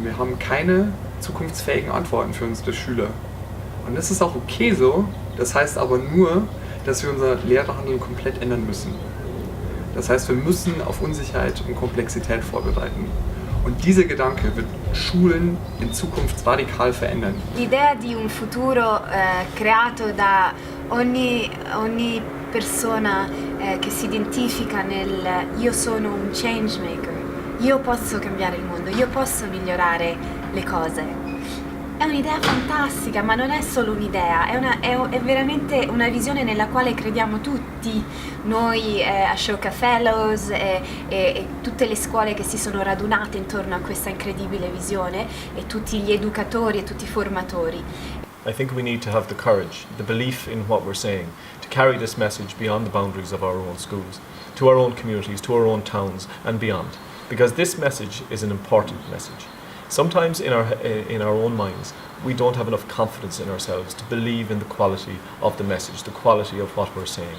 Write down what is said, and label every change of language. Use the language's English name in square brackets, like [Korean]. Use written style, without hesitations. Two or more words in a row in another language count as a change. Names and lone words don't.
[German] Wir haben keine zukunftsfähigen Antworten für unsere Schüler. Und das ist auch okay so, das heißt aber nur, dass wir unser Lehrerhandeln komplett ändern müssen. Das heißt, wir müssen auf Unsicherheit und Komplexität vorbereiten. Und dieser Gedanke wird Schulen in Zukunft radikal verändern. [Italian] L'idea di un futuro creato da ogni persona che si identifica nel io sono un [English] change maker, [Italian] io posso cambiare il mondo, io posso migliorare le cose. È un'idea fantastica, ma non è solo un'idea, è veramente una visione nella quale crediamo tutti, noi Ashoka Fellows e tutte le scuole che si sono radunate intorno a questa incredibile visione e tutti gli educatori e tutti i formatori. [English] I think we need to have the courage, the belief in what we're saying, to carry this message beyond the boundaries of our own schools, to our own communities, to our own towns and beyond, because this message is an important message. Sometimes in our own minds, we don't have enough confidence in ourselves to believe in the quality of the message, the quality of what we're saying.